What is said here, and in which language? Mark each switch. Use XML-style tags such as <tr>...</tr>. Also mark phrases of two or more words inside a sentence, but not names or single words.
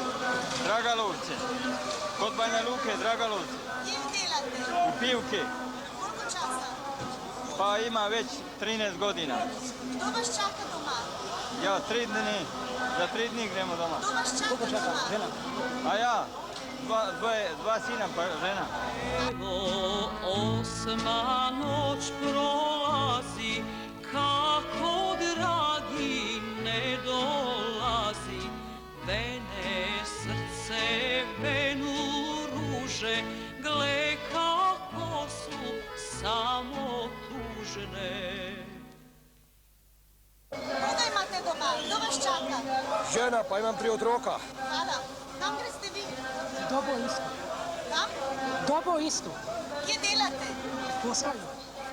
<bs>Dragalovce. Kod Banja Luke, Dragalovce.</bs> <sl>Kje delate?</sl> <bs>U Pivke.</bs> <sl>Koliko časa?</sl> <bs>Pa ima već 13 godina.</bs> <sl>Kdo vas čaka doma? Ja 3 dni. Za 3 dni gremo doma. Kdo vas čaka doma? Žena.</sl> <bs>A ja? 2 sina pa žena. Evo 8. noć prolazi, kako dragi ne dolazi. Vene srce, venu ruže, gle kako su samo tužne.</bs> <sl>Koga imate doma? Kdo vas čaka?</sl> <bs>Žena, pa imam 3 otroka.</bs> <sl>Hvala. Kam greste vi?</sl> <bs>Dobo isto.</bs> <sl>Kam?</sl> <bs>Dobo isto.</bs> <sl>Kje delate?</sl> <bs>Posao.</bs>